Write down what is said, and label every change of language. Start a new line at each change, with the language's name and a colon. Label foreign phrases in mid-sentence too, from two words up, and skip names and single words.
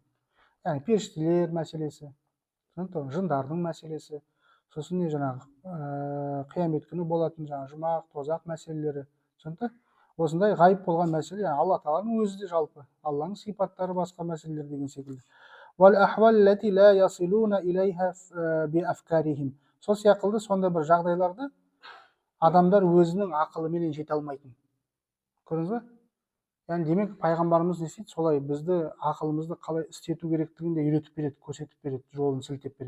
Kazakh: Яғни періштелер мәселесі, жындардың мәселесі, сосын не жаңағы қиямет күні болатын жұмақ, тозақ мәселелері. Осындай ғайып болған мәселе, Алла Тағаланың өзі де жалпы, Алланың сипаттары басқа мәселелер деген секілді.
Arabic: والأحوال التي لا يصلون إليها بأفكارهم.
Kazakh: Сол сияқты сонда бір жағдайларды адамдар өзінің ақылыменен жете алмайтын. Көрдіңіз бе? Яғни демек пайғамбарымыз не істейді? Солай бізді ақылымызды қалай істету керектігін де үйретіп береді, көрсетіп береді, жолын сілтеп береді.